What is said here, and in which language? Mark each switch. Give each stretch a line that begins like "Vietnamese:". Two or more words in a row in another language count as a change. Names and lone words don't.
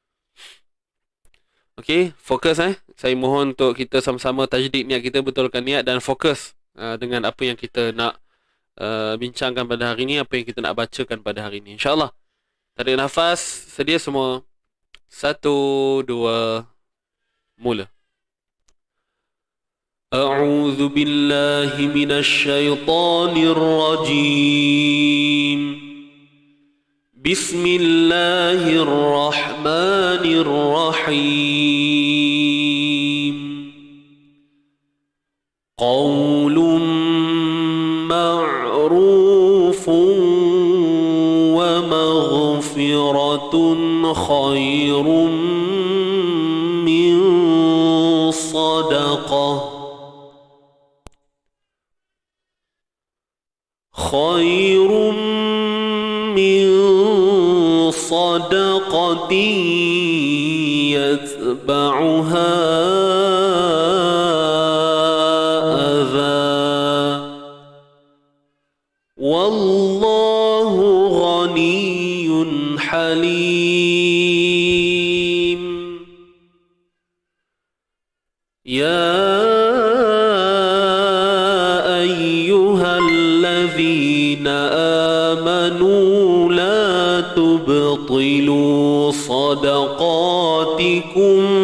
Malay: Okay, fokus Saya mohon untuk kita sama-sama tajdid niat kita, betulkan niat dan fokus dengan apa yang kita nak bincangkan pada hari ini, apa yang kita nak bacakan pada hari ini, insyaAllah. Tarik nafas, sedia semua. 1, 2, mula.
Arabic: أعوذ بالله من الشيطان الرجيم. بسم الله الرحمن الرحيم. قول معروف ومغفرة خير من صدقة. خير من صدقة يتبعها أذى. والله غني حليم. Ya آمنوا لا تبطلوا صدقاتكم